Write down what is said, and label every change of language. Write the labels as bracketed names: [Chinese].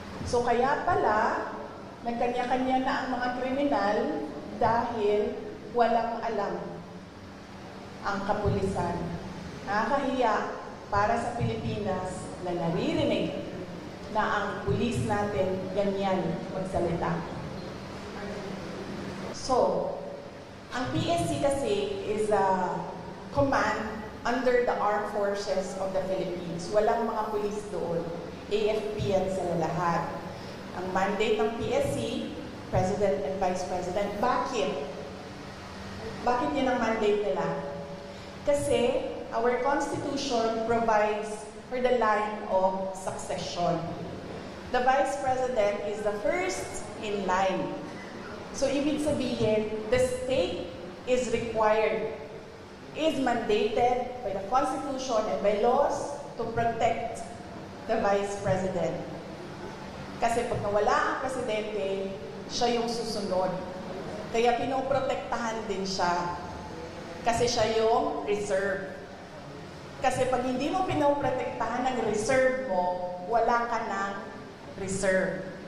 [Filipino] So kaya pala, nagkanya-kanya na ang mga kriminal dahil walang alam ang kapulisan. Nakakahiya para sa Pilipinas na naririnig na ang pulis natin ganyan magsalita. [English] So, ang PSC [Filipino] kasi [English] is a command under the Armed Forces of the Philippines. [Filipino] Walang mga pulis doon. AFP yan sila lahat. Ang mandate ng PSC, President and Vice President. Bakit? Bakit yun ang mandate nila? Kasi [English] our Constitution provides for the line of succession. The Vice President is the first in line. So, [Filipino] ibig sabihin, [English] the state is required, is mandated by the Constitution and by laws to protect the Vice President. [Filipino] Kasi pag nawala ang Presidente, siya yung susunod. Kaya pinoprotektahan din siya. Kasi siya yung reserve. Kasi pag hindi mo pinoprotektahan ng reserve mo, wala ka ng reserve.